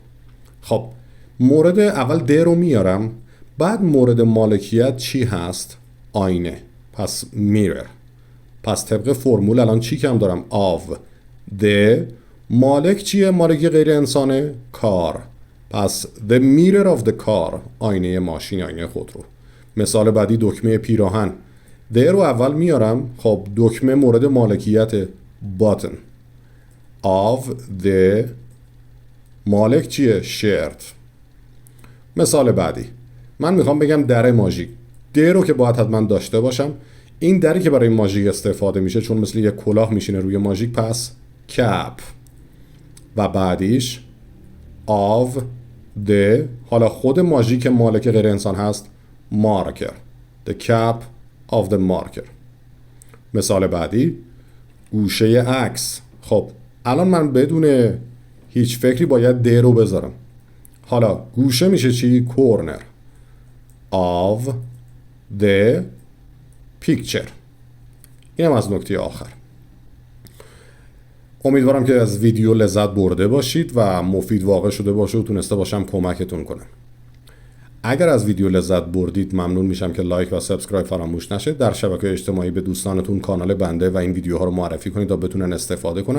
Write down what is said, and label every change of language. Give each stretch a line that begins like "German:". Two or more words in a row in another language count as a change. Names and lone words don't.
Persian: خب مورد اول د رو میارم، بعد مورد مالکیت چی هست؟ آینه، پس میرر. پس طبق فرمول الان چی کم دارم؟
English: of the.
Persian: مالک چیه؟ مالک غیر انسانه؟ کار.
English: پس the mirror of the car،
Persian: آینه ماشین، آینه خود رو. مثال بعدی دکمه پیراهن. د رو اول میارم، خب دکمه مورد مالکیت button.
English: of the
Persian: مالک چیه؟ شرت. مثال بعدی من میخوام بگم در ماژیک. د رو که باید حتما داشته باشم. این دری که برای ماژیک استفاده میشه چون مثل یک کلاه میشینه روی ماژیک پس کپ. و بعدیش
English: of the،
Persian: حالا خود ماژیک مالک غیر انسان هست،
English: marker. the cap of the marker.
Persian: مثال بعدی گوشه عکس. خب الان من بدون هیچ فکری باید د رو بذارم. حالا گوشه میشه چی؟
English: corner of the picture.
Persian: اینم از نکته آخر. امیدوارم که از ویدیو لذت برده باشید و مفید واقع شده باشه و تونسته باشم کمکتون کنم. اگر از ویدیو لذت بردید ممنون میشم که لایک و سابسکرایب فراموش نشه. در شبکه اجتماعی به دوستانتون کانال بنده و این ویدیوها رو معرفی کنید تا بتونن استفاده کنن.